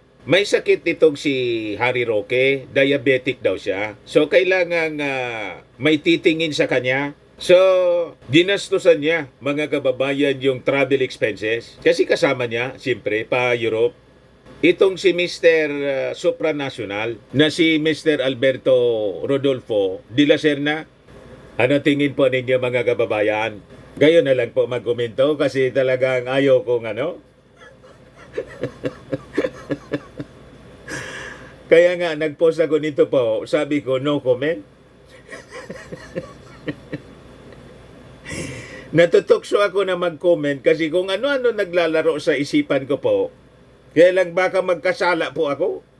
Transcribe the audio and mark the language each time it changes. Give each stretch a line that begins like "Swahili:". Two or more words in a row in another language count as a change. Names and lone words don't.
Filipino: May sakit itong si Harry Roque, diabetic daw siya. So, kailangan may titingin sa kanya. So, ginastusan niya, mga kababayan, yung
English: travel expenses.
Filipino: Kasi kasama niya, siyempre, pa Europe. Itong si Mr. Supranational, na si Mr. Alberto Rodolfo de la Serna, ano tingin po ninyo mga kababayan? Gayon na lang po magkomento kasi talagang ayaw kong Kaya nga, nag-post ako nito po, sabi ko,
English: no comment.
Filipino: Natutokso ako na mag-comment kasi kung ano-ano naglalaro sa isipan ko po, kaya lang baka magkasala po ako.